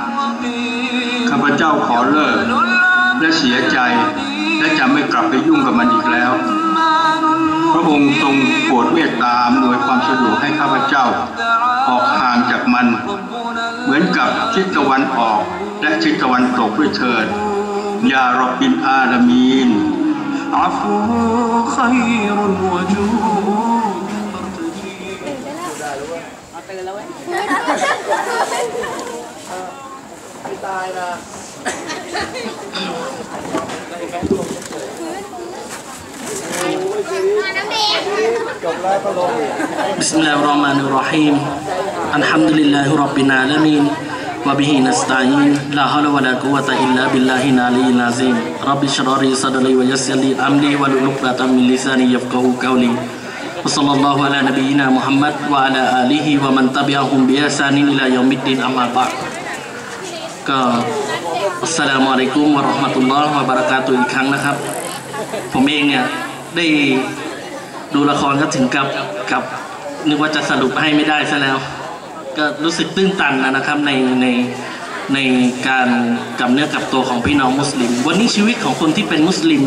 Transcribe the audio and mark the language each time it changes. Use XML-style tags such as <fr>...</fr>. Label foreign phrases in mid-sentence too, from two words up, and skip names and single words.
<th>ข้าพเจ้าขอเลิกและเสียใจและจะไม่กลับไปยุ่งกับมันอีกแล้วพระองค์ทรงโปรดเมตตาอำนวยความสะดวกให้ข้าพเจ้าออกห่างจากมันเหมือนกับทิศตะวันออกและทิศตะวันตกด้วยเถิด</th> <ar>يا رب العالمين عفو خير وجود</ar> <th>ตื่นแล้วเว้ยไม่ตายนะ</th> <ar>بسم الله الرحمن الرحيم. الحمد لله رب العالمين. وبه نستعين. لا حول ولا قوة إلا بالله العلي العظيم رب اشرح لي صدري ويسر لي أمري واحلل عقدة من لساني يفقه قولي. وصلى الله على نبينا محمد وعلى آله ومن تبعهم بإحسان إلى يوم الدين أما بعد.</ar> <th>ก็</th> <ar>السلام عليكم ورحمة الله وبركاته</ar> <th>อีกครั้งนะครับผมเองเนี่ยได้ดูละครก็ถึงกับนึกว่าจะสรุปให้ไม่ได้ซะแล้วก็รู้สึกตื้นตันนะครับในการกับเนื้อกับตัวของพี่น้องมุสลิมวันนี้ชีวิตของคนที่เป็นมุสลิม</th>